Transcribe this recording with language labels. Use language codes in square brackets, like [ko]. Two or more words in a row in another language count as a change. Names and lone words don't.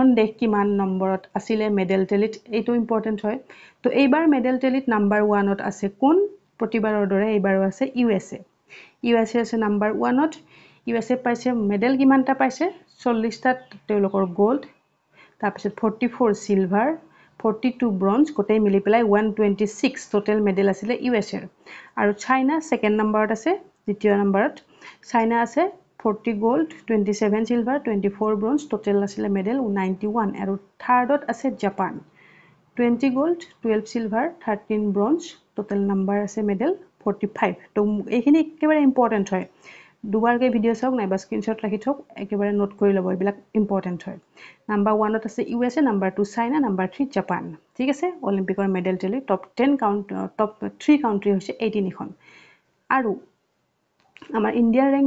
[as] দেশ কিমান নম্বৰত আছিল মেডেল টেলিত এটো ইম্পৰ্টেন্ট হয় তো এইবাৰ মেডেল টেলিত নাম্বাৰ 1 ত আছে কোন প্ৰতিবাৰৰ দৰে এইবাৰো আছে USA আছে নাম্বাৰ 1 ত USA পাইছে মেডেল কিমানটা পাইছে 40 টা তেওঁলোকৰ গোল্ড তাৰ পিছত 44 সিলভাৰ 42 ব্ৰঞ্জ গোটেই মিলি পেলাই 126 [en] total medal [as] আছিল USA আৰু চাইনা সেকেন্ড নম্বৰত আছে দ্বিতীয় নম্বৰত চাইনা আছে 40 gold 27 silver 24 bronze total আছিল মেডেল 91 আৰু থাৰ্ডত আছে জাপান 20 gold 12 silver 13 bronze [en] total number [as] আছে মেডেল 45 তো এইখিনি একেবাৰে ইম্পৰ্টেন্ট হয় দুবাৰকে ভিডিও চাওক নাইবা স্ক্ৰিনশ্বট ৰাখি থওক একেবাৰে নোট কৰি লব এইবিলাক ইম্পৰ্টেন্ট হয় নাম্বাৰ 1 ত আছে USA নাম্বাৰ 2 চাইনা নাম্বাৰ 3 জাপান ঠিক আছে অলিম্পিকৰ [en] medal tally top [as] 10 টপ 3 কাউন্ট্ৰি হৈছে 18 খন আৰু আমাৰ ইণ্ডিয়াৰ ৰেংক